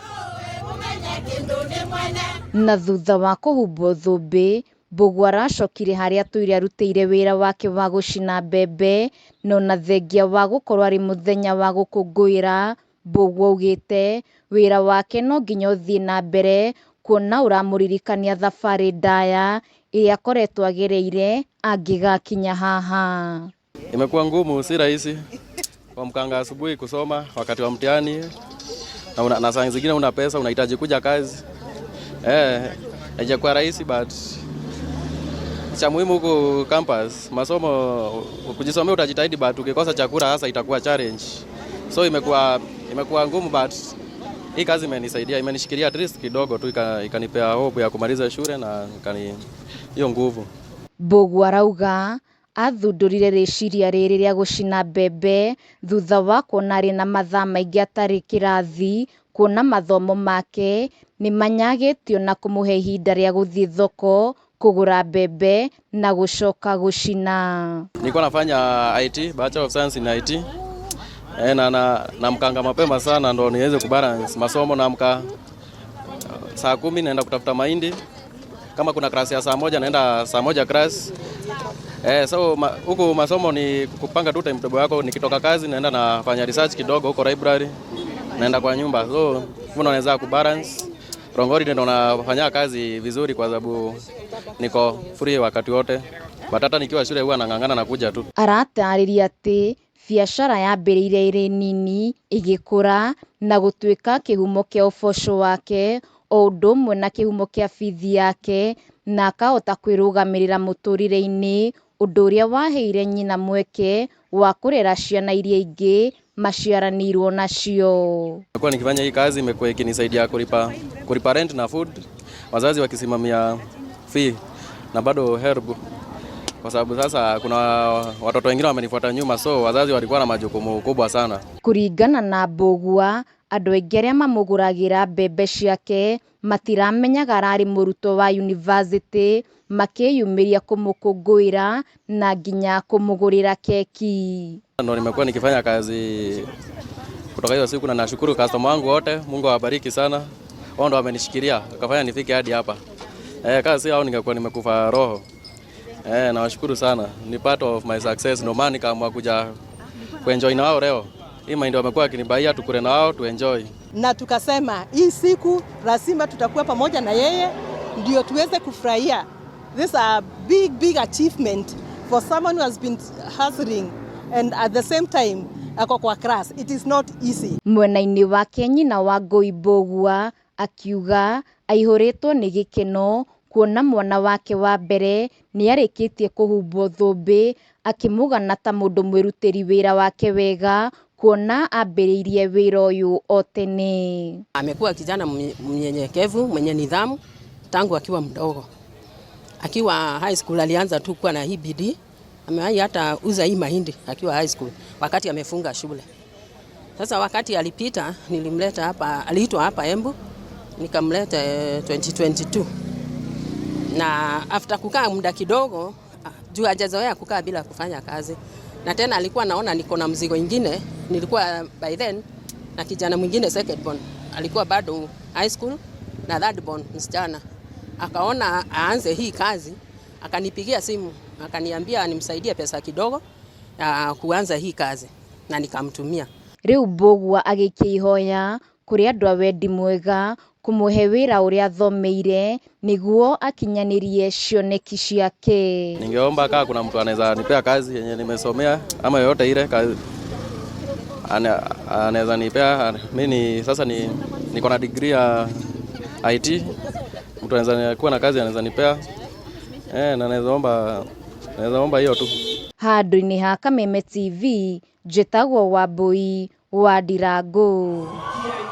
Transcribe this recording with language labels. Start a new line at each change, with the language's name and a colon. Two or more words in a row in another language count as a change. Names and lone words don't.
Kikuyu: Na thutha wa kũhumbwo thũmbĩ, Mbũgua aracokire harĩa atũire arutĩire wĩra wake wa gũcina mbembe, no na thengia wa gũkorwo arĩ mũthenya wa gũkũngũĩra, Mbũgua augĩte wĩra wake no nginya ũthiĩ na mbere kuona ũramũririkania thabarĩ ndaya ĩrĩa akoretwo agereire angĩgakinya haha.
Swahili: Imekuwa ngumu, si rahisi kuamka asubuhi kusoma wakati wa mtihani na saa zingine una pesa, unahitaji kuja kazi. Haijakuwa rahisi but cha muhimu huko campus, masomo kujisomea utajitahidi, but ukikosa chakula hasa itakuwa challenge. So imekuwa ngumu, but hii kazi imenisaidia, imenishikilia
English: at least
Swahili: kidogo tu, ikanipea hope ya kumaliza shule na hiyo nguvu.
Kikuyu: Mbũgua arauga athundũrire rĩciria rĩrĩ rĩa gũcina mbembe thutha wa kuona arĩ na mathaa maingĩ atarĩ kĩrathi, kuona mathomo make nĩ manyagĩtio na kũmũhe ihinda rĩa gũthiĩ thoko kũgũra mbembe na gũcoka gũcina.
Swahili: Nilikuwa nafanya IT,
English: Bachelor of Science in IT.
Swahili: Na mkanga mapema sana ndo niweze kubalance masomo. Naamka saa 10 naenda kutafuta mahindi. Kama kuna klasi ya saa 1 naenda saa 1 class. So huko masomo ni kupanga tu timetable yako, nikitoka kazi naenda nafanya research kidogo huko library. Naenda kwa nyumba. So unaweza kubalance. Rongori ndio nafanya kazi vizuri kwa sababu niko free wakati wote. Batata nikiwa shule huwa nang'ang'ana na kuja tu.
Kikuyu: Aratarĩria atĩ biacara yambĩrĩire ĩrĩ nini ĩgĩkũra na gũtuĩka kĩhumo kĩa ũboco wake, o ũndũ ũmwe na kĩhumo kĩa bithi yake, na akahota kwĩrũgamĩrĩra mũtũrĩre-inĩ, ũndũ ũrĩa waheire nyina mweke wa kũrera ciana iria ingĩ maciaranĩirwo nacio.
Swahili: Kwa nikifanya hii kazi imekuwa ikinisaidia kulipa rent na food, wazazi wakisimamia fee na bado help, kwa sababu sasa kuna watoto wengine wamenifuata nyuma, so wazazi walikuwa na majukumu kubwa sana.
Kikuyu: Kũringana na Mbũgua, andũ aingĩ arĩa mamũgũragĩra mbembe ciake matiramenyaga ararĩ mũrutwo wa yunivasĩtĩ, makĩyumĩria kũmũkũngũĩra na nginya kũmũgũrĩra keki.
Swahili: Ndio nimekuwa nikifanya kazi kutoka hiyo siku, na nashukuru customer wangu wote, Mungu awabariki sana. Wao ndio wamenishikilia akafanya nifike hadi hapa. Kazi yao ningekuwa nimekufa roho. Nawashukuru sana. Ni
English: part of my success,
Swahili: ndio maana nikaamua kuja kuenjoy na wao leo. Hii ndio wamekuwa akinibaia tukule na wao tuenjoy. Na tukasema hii siku lazima tutakuwa pamoja na yeye ndio tuweze kufurahia.
English: This is a big achievement for someone who has been hustling and at the same time
Swahili: ako kwa
English: class. It is not easy.
Kikuyu: Mwena-inĩ wake nyina wa Ngũi Mbũgua akiuga aihũrĩtwo nĩ gĩkeno kuona mwana wake wa mbere nĩ arĩkĩtie kũhumbwo thũmbĩ, akĩmũgana ta mũndũ mwĩrutĩri wĩra wake wega kuona ambĩrĩirie wĩra ũyũ o tene.
Swahili: Amekuwa kijana mnyenyekevu, mwenye nidhamu tangu akiwa mdogo. Akiwa high school alianza tu kuwa na hii bidii. Amewahi hata uza hii mahindi akiwa high school wakati amefunga shule. Sasa wakati alipita nilimleta hapa, aliitwa hapa Embu, nikamleta 2022. Na after kukaa muda kidogo, juu hajazoea kukaa bila kufanya kazi. Na tena alikuwa naona niko na mzigo ingine, nilikuwa
English: by then
Swahili: na kijana mwingine
English: second born.
Swahili: Alikuwa bado high school na
English: third born
Swahili: msichana. Akaona aanze hii kazi, akanipigia simu, akaniambia nimsaidie pesa kidogo kuanza hii kazi na nikamtumia.
Kikuyu: Rĩu Mbũgua agĩikia ihoya kũrĩ andũ a wendi mwega kũmũhe wĩra ũrĩa athomeire nĩguo akinyanĩrie cioneki ciake.
Swahili: Ningeomba kama kuna mtu anaweza nipea kazi yenye nimesomea ama yoyote ile anaweza nipea. Mimi sasa niko na degree ya IT. Mtu anaweza kuwa na kazi anaweza nipea. Na naweza omba hiyo tu.
Kikuyu: Handũ-inĩ ha Kameme TV, njĩtagwo Wambui wa Ndirangu.